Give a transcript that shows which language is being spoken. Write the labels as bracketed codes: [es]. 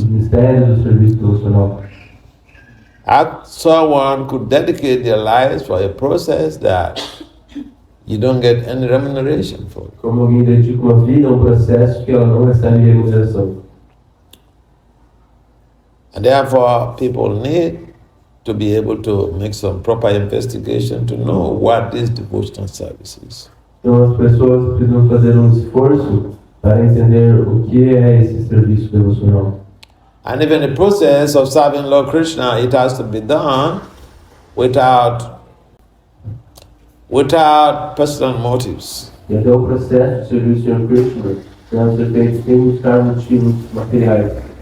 [pt] Os mistérios do serviço devocional. [en] Someone could dedicate their lives for a process that you don't get any remuneration for. [pt] Como alguém dedica uma vida a um processo que ela não recebe remuneração. [en] And therefore, people need to be able to make some proper investigation to know what this devotional service is. [pt] Então as pessoas precisam fazer um esforço para entender o que é esse serviço devocional. [en] And even the process of serving Lord Krishna, it has to be done without personal motives. [pt] E até o processo de servir o Senhor Krishna deve ser feito sem buscar motivos materiais.